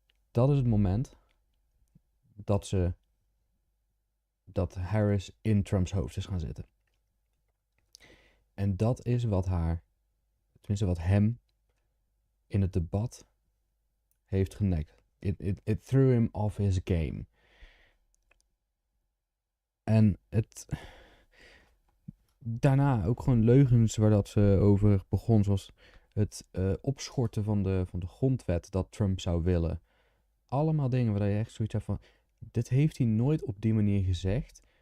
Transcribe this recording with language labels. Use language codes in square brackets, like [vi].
[nl] Dat is het moment dat Harris in Trumps hoofd is gaan zitten. En dat is wat hem in het debat heeft genekt. [en] It threw him off his game. [nl] En daarna ook gewoon leugens waar dat ze over begon, zoals het opschorten van de grondwet dat Trump zou willen. Allemaal dingen waar je echt zoiets hebt van, dit heeft hij nooit op die manier gezegd.